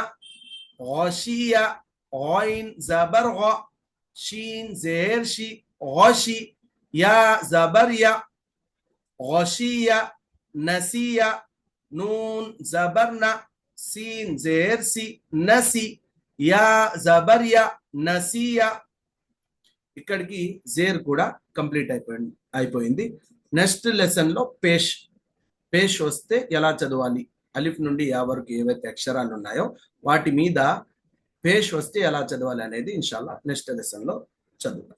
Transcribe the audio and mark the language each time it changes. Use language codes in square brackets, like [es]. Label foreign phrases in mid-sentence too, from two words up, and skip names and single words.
[ur] غشية، غين زبرغة، شين زيرشي، غشي. يا زبريا، غشية. نسية، نون زبرنا، سين زيرسي، نسي. يا زبريا، نسية. [te] ఇక్కడికి జేర్ కూడా కంప్లీట్ అయిపోయింది. [en] next lesson [te] లో పేష్ వస్తే ఎలా చదవాలి, అలిఫ్ నుండి యా వరకు ఏవైతే అక్షరాలు ఉన్నాయో వాటి మీద పేష్ వస్తే ఎలా చదవాలి అనేది ఇన్షాల్లా [en] next lesson [te] లో చదువుతాం.